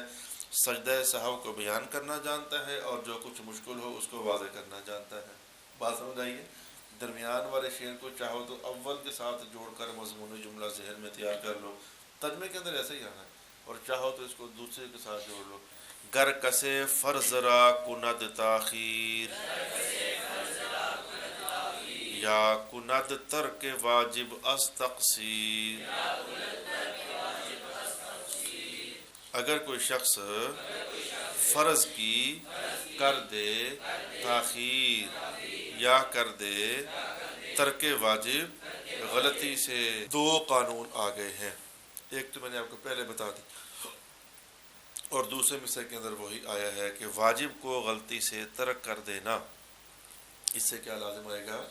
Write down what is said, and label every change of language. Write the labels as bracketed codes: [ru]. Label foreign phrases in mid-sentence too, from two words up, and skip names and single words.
[ur] سجدہ صاحب کو بیان کرنا جانتا ہے اور جو کچھ مشکل ہو اس کو واضح کرنا جانتا ہے. بات سمجھ آئیے؟ درمیان والے شعر کو چاہو تو اول کے ساتھ جوڑ کر مضمون جملہ ذہن میں تیار کر لو، ترجمے کے اندر ایسے ہی آنا ہے، اور چاہو تو اس کو دوسرے کے ساتھ جوڑ لو. [fa] گر کسے فرض را کند تاخیر یا کند ترک واجب از تقصیر. [ur] اگر کوئی شخص فرض کی کر دے تاخیر یا کر دے ترک واجب غلطی سے، دو قانون آ گئے ہیں. ایک تو میں نے آپ کو پہلے بتا دی، اور دوسرے مصرع کے اندر وہی آیا ہے کہ واجب کو غلطی سے ترک کر دینا، اس سے کیا لازم آئے گا؟